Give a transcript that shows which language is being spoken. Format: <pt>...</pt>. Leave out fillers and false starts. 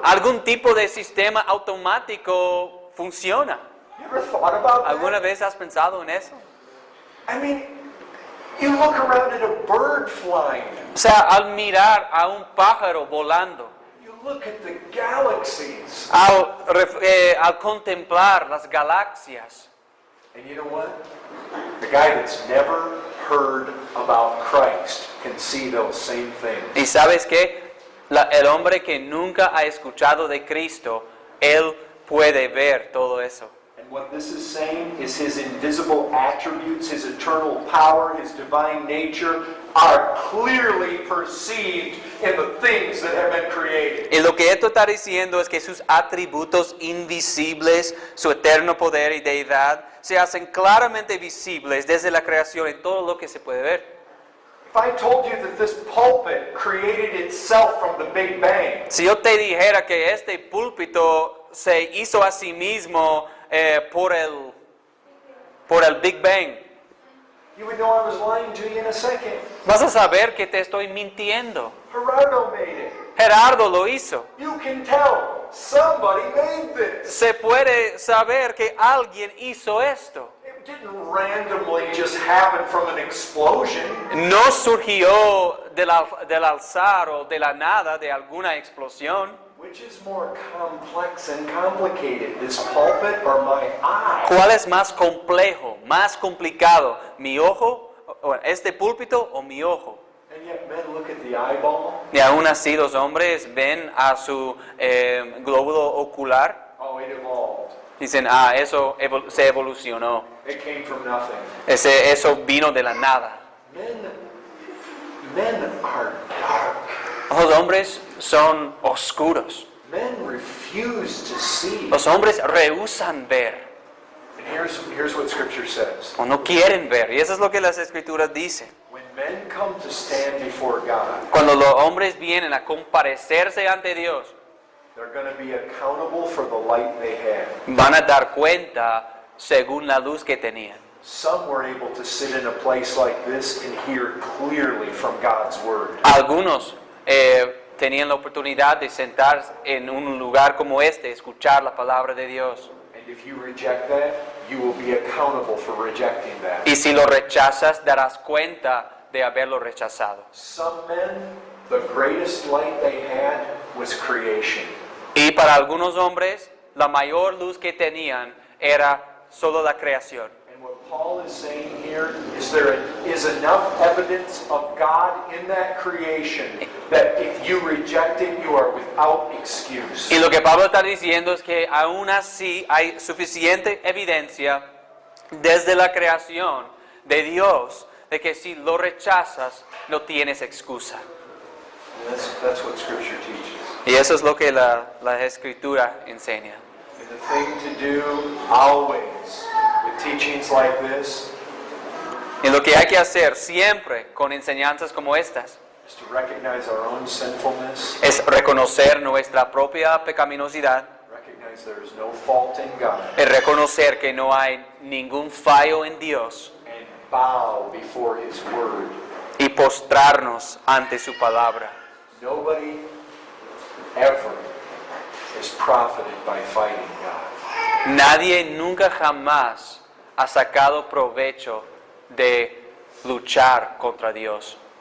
<es>algún tipo de sistema automático funciona.</es> <en>You ever thought about that?</en> <es>¿Alguna vez has pensado en eso?</es> <en>I mean, you look around at a bird flying.</en> <es>O sea, al mirar a un pájaro volando,</es> <en>You look at the galaxies.</en> <es>al contemplar las galaxias,</es> <en>And you know what? The guy that's never heard about Christ can see those same things.</en> <es>y sabes qué, el hombre que nunca ha escuchado de Cristo, él puede ver todo eso.</es> <en>And what this is saying is his invisible attributes, his eternal power, his divine nature are clearly perceived in the things that have been created.</en> <es>Y lo que esto está diciendo es que sus atributos invisibles, su eterno poder y deidad, se hacen claramente visibles desde la creación en todo lo que se puede ver.</es> <en>If I told you that this pulpit created itself from the Big Bang,</en> <es>Si yo te dijera que este púlpito se hizo a sí mismo por el Big Bang,</es> <en>you would know I was lying to you in a second.</en> <es>vas a saber que te estoy mintiendo.</es> <en>Gerardo made it.</en> <es>Gerardo lo hizo.</es> <en>You can tell somebody made this.</en> <es>Se puede saber que alguien hizo esto.</es> <en>It didn't randomly just happen from an explosion.</en> <es>No surgió del alzar o de la nada de alguna explosión.</es> <en>Which is more complex and complicated, this pulpit or my eye?</en> <es>¿Cuál es más complejo, más complicado? ¿Mi ojo, o este púlpito o mi ojo?</es> <en>And yet men look at the eyeball.</en> <es>Y aún así los hombres ven a su glóbulo ocular.</es> <en>Oh, it evolved.</en> <es>Dicen, eso se evolucionó.</es> <en>It came from nothing.</en> <es>Eso vino de la nada.</es> <en>Men are dark.</en> <es>Los hombres son oscuros.</es> <en>Men refuse to see.</en> <es>Los hombres rehúsan ver</es> <en>And here's what Scripture says.</en> <es>o no quieren ver. Y eso es lo que las escrituras dicen.</es> <en>When men come to stand before God,</en> <es>Cuando los hombres vienen a comparecerse ante Dios,</es> <en>they're going to be accountable for the light they had.</en> <es>van a dar cuenta según la luz que tenían.</es> <en>Some were able to sit in a place like this and hear clearly from God's Word.</en> <es>Algunos tenían la oportunidad de sentarse en un lugar como este, escuchar la palabra de Dios.</es> <en>And if you reject that, you will be accountable for rejecting that.</en> <es>Y si lo rechazas, darás cuenta de haberlo rechazado.</es> <en>Some men, the greatest light they had was creation.</en> <es>Y para algunos hombres, la mayor luz que tenían era solo la creación.</es> <en>And And what Paul is saying here is there is enough evidence of God in that creation that if you reject it, you are without excuse.</en> <es>Y lo que Pablo está diciendo es que aún así hay suficiente evidencia desde la creación de Dios de que si lo rechazas no tienes excusa.</es> <en>And that's what Scripture teaches.</en> <es>Y eso es lo que la Escritura enseña.</es> <en>And the thing to do always with teachings like this</en> <es>Y lo que hay que hacer siempre con enseñanzas como estas</es> <en>is to recognize our own sinfulness,</en> <es>es reconocer nuestra propia pecaminosidad,</es> <en>recognize there is no fault in God,</en> <es>es reconocer que no hay ningún fallo en Dios</es> <en>and bow before His Word.</en> <es>y postrarnos ante su palabra.</es> <en>Nobody ever is profited by fighting God.</en> <es>Nadie nunca jamás ha sacado provecho de luchar contra Dios.</es>